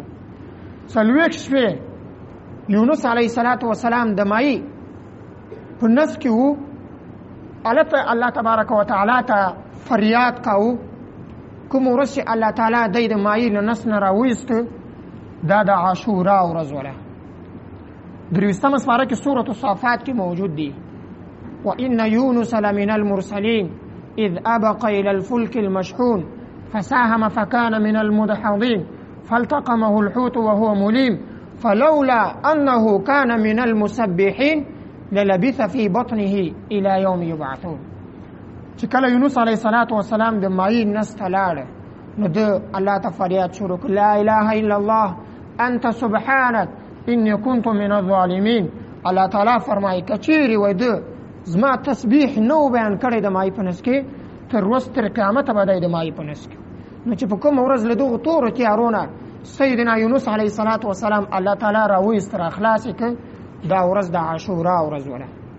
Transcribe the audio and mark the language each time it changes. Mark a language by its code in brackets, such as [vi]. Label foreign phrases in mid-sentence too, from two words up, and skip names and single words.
[ps] 40 شپې یونس [ar] علیه السلام [ps] د ماهي په نس کې و. هلته الله تبارک وتعالی ته فریاد کاوه. کوم ورځ چې الله تعالی دی د ماهي له نس نه راویسته، دا د عاشورا ورځ وله. 23مه سپاره کې سورة الصافات کې موجود دی. [ar] وإن يونس لمن المرسلين إذ أبق إلى الفلك المشحون فساهم فكان من المدحضين فالتقمه الحوت وهو مليم فلولا أنه كان من المسبحين للبث في بطنه إلى يوم يبعثون. [ps] چې کله یونس [ar] علیه السلام [ps] د ماهي نس ته لاړ، نو ده الله ته فریاد شروع کړ: [ar] لا اله الا الله انت سبحانك انی کنت من الظالمین. [ps] الله تعالی فرمایي که چیرې وای ده زما تسبیح نو بیان کړی د ماهي په نس کې، تر ورځ تر قیامته به دی د مایې په نس کې. نو چې په کومه ورځ له دغو تورو تیارونه سیدنا یونس [ar] علیه الصلاة والسلام [ps] الله تعالی راوایست را خلاص یې کړ، دا ورځ د عاشورا ورځ وله.